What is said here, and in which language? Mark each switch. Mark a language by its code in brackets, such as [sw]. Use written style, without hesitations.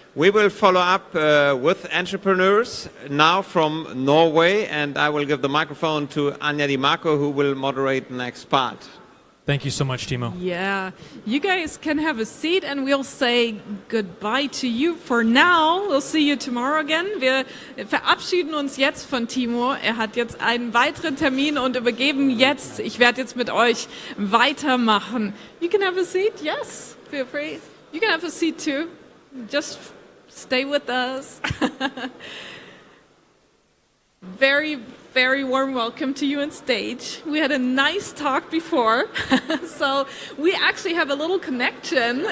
[en] We will follow up with entrepreneurs now from Norway, and I will give the microphone to Anja Di Marco, who will moderate the next part. Thank you so much, Timo. Yeah, you guys can have a seat and we'll say goodbye to you for now. We'll see you tomorrow again. [de] Wir verabschieden uns jetzt von Timo. Er hat jetzt einen weiteren Termin und übergeben jetzt. Ich werde jetzt mit euch weitermachen. [en] You can have a seat, yes, feel free. You can have a seat too. Just stay with us. Very, very warm welcome to you on stage. We had a nice talk before, so we actually have a little connection.